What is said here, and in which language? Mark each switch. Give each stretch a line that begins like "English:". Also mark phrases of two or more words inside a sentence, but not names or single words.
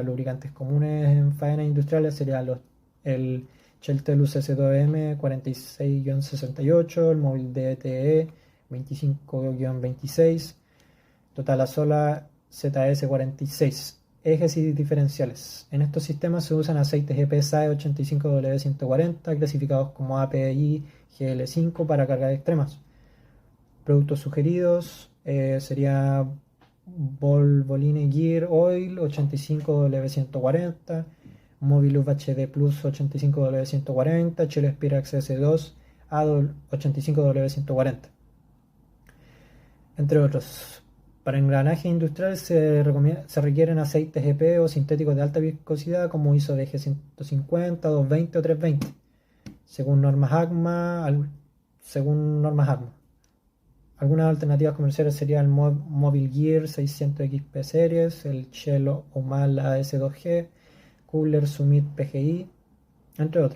Spanish: Lubricantes comunes en faenas industriales serían el Shell Telus S2M 46-68, el Móvil DTE 25-26, Total Azola ZS46. Ejes y diferenciales. En estos sistemas se usan aceites EPSAE 85W140 clasificados como API GL5 para cargas extremas. Productos sugeridos sería Volvoline Gear Oil 85W140, Mobilub HD Plus 85W140, Shell Spirax S2 ADOL 85W140, entre otros. Para engranaje industrial se requieren aceites EP o sintéticos de alta viscosidad como ISO DG150, 220 o 320, según normas ACMA. Algunas alternativas comerciales serían el Mobil Gear 600XP Series, el Shell Omala S2G, Cooler Summit PGI, entre otros.